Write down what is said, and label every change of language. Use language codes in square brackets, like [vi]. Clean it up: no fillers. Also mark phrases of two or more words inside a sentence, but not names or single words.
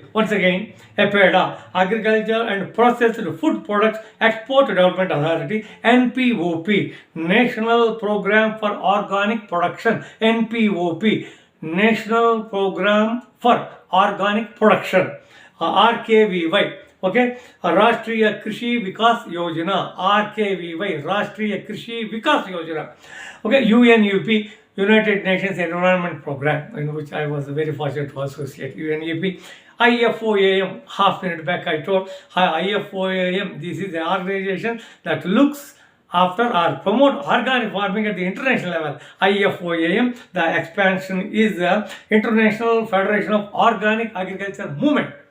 [en] Once again, APEDA, Agriculture and Processed Food Products Export Development Authority. NPOP, National Program for Organic Production. NPOP, National Program for Organic Production. RKVY. Rashtriya Krishi Vikas Yojana. RKVY, Rashtriya Krishi Vikas Yojana. UNUP, United Nations Environment Program, in which I was very fortunate to associate. UNUP. IFOAM, half minute back I told. IFOAM, this is the organization that looks after or promote organic farming at the international level. IFOAM, the expansion is the International Federation of Organic Agriculture Movement.